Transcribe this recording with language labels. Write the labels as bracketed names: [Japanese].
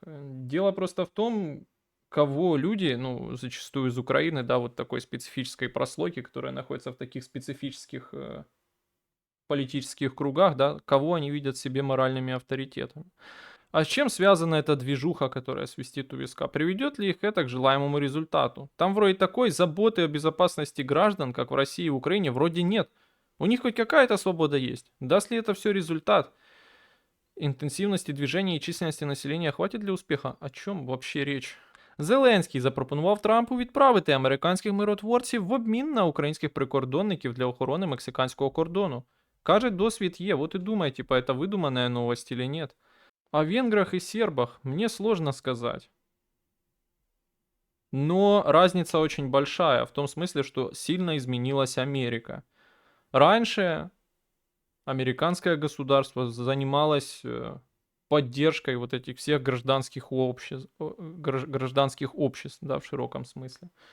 [Russian] Дело просто в том, кого люди, ну, зачастую из Украины, да, вот такой специфической прослойки, которая находится в таких специфических политических кругах, да, кого они видят себе моральными авторитетами. А с чем связана эта движуха, которая свистит у виска? Приведет ли их это к желаемому результату? Там вроде такой заботы о безопасности граждан, как в России и Украине, вроде нет. У них хоть какая-то свобода есть. Даст ли это все результат? [Ukrainian] Інтенсивності движення і численності населення хватить для успіху? О чому вообще річ? Зеленський запропонував Трампу відправити американських миротворців в обмін на українських прикордонників для охорони мексиканського кордону. Каже, досвід є, [Russian] вот и думай, типа, это выдуманная новость или нет. О венграх и сербах мне сложно сказать. Но разница очень большая, в том смысле, что сильно изменилась Америка. Раньше американское государство занималось поддержкой вот этих всех гражданских обществ, да, в широком смысле.